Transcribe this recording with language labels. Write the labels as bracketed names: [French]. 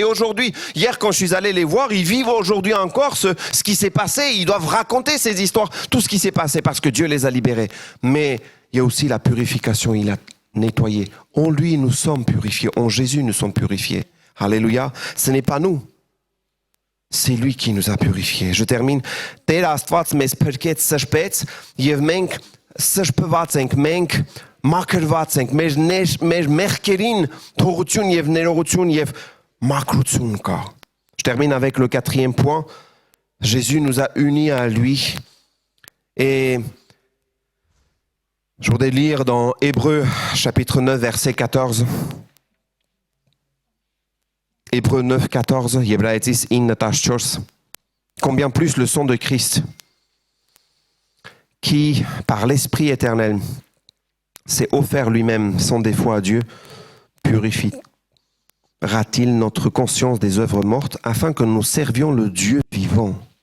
[French] Et aujourd'hui, hier quand je suis allé les voir, ils vivent aujourd'hui encore ce qui s'est passé. Ils doivent raconter ces histoires, tout ce qui s'est passé parce que Dieu les a libérés. Mais il y a aussi la purification, il a nettoyé. En lui, nous sommes purifiés. En Jésus, nous sommes purifiés. Alléluia. Ce n'est pas nous. C'est lui qui nous a purifiés. Je termine. [Armenian] Tēr Աստված մեզ փրկեց սրբեց եւ մենք սրբված ենք, մենք մաքրված ենք, մեր մեղքերին թողություն եւ ներողություն եւ մաքրություն կա. [French] Je termine avec le quatrième point. Jésus nous a unis à lui. Et je voudrais lire dans Hébreux chapitre 9 verset 14. Hébreux 9, 14, Hébraïtis 9:14. Combien plus le sang de Christ, qui, par l'Esprit éternel, s'est offert lui-même sans défaut à Dieu, purifiera-t-il notre conscience des œuvres mortes afin que nous servions le Dieu vivant?